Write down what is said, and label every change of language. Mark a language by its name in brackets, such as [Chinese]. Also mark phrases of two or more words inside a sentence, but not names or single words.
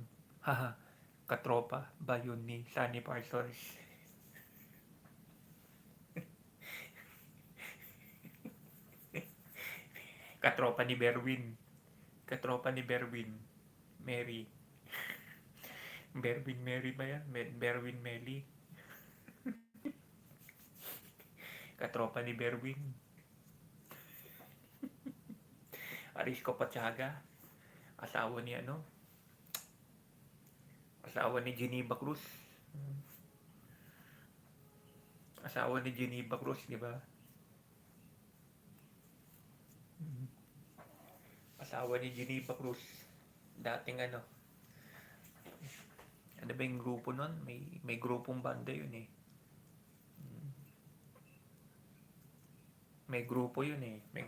[Filipino] Haha, katropa ba yun ni Sunny Parsons? Katropa ni Berwin. Mary. Berwin Mary ba yan? Berwin Melly. Katropa ni Berwin. Arisco Pachaga. Asawa ni Geneva Cruz. Asawa ni Geneva Cruz, di ba? Asawa ni Geneva Cruz. Dating ano ba yung grupo nun? May grupong banda yun eh. May grupo yun eh.